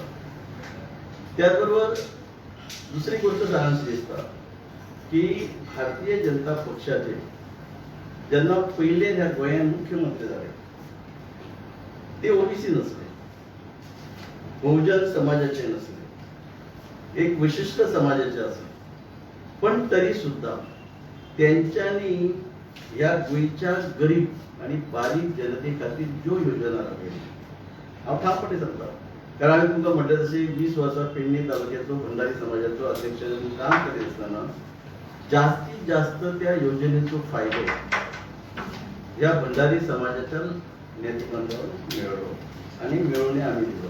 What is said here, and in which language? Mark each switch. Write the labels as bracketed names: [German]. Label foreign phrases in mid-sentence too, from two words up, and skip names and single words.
[Marathi] त्याचबरोबर दुसरी गोष्ट सांगायची दिसतात की भारतीय जनता पक्षाचे ज्यांना पहिले ह्या गोंयात मुख्यमंत्री झाले ते ओबीसी नसले, बहुजन समाजाचे नसले, एक विशिष्ट समाजाचे असले, पण तरी सुद्धा त्यांच्यानी या गोंयच्या गरीब आणि बारीक जनते खातीर ज्यो योजना राबयली हांव ठामपणे सांगता. [Konkani] कारण हांवें तुमकां म्हटलें तशें 20 वर्सां पेडणे तालुक्याचो भंडारी समाजाचो अध्यक्ष म्हणून काम करीत आसतना जास्तीत जास्त त्या योजनेचो फायदो ह्या भंडारी समाजाच्या नेतृत्वावर मिळवलो आणि मिळवणे आम्ही दिलो.